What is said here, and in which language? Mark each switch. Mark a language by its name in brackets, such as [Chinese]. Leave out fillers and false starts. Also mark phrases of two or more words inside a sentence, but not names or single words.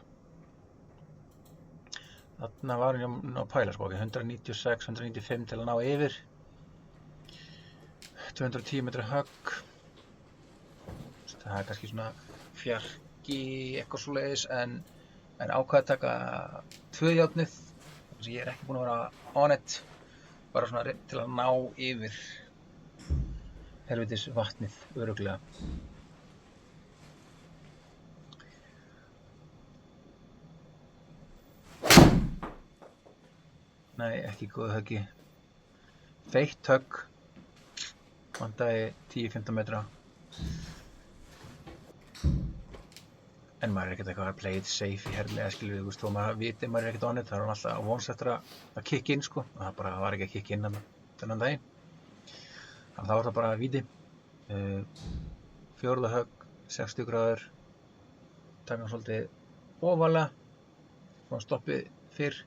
[Icelandic] Þarna var hann á pæla sko, 196, 195 til að ná yfir. 210 metra högg. Það er kannski svona fjarki eitthvað svoleiðis en ákvað að taka 2 járnið þannig að ég er ekki búinn að vera [English] on it [Icelandic] bara svona til að ná yfir helvitis vatnið örugglega. Nei, ekki góð höggi. Feitt högg. Vantaði 10-15 metra. En maður er ekkert eitthvað að [English] play it safe [Icelandic] í herrlega, skilur við, þó maður viti maður er ekkert [English] on it, [Icelandic] það er hann alltaf vonst eftir að [English] kick in, [Icelandic] sko, og það bara var ekki að [English] kick in [Icelandic] þennan daginn. Þannig þá var það bara víti. 4. högg, 60 gráður, taka hann svolítið ofalega, fá hann stoppið fyrr.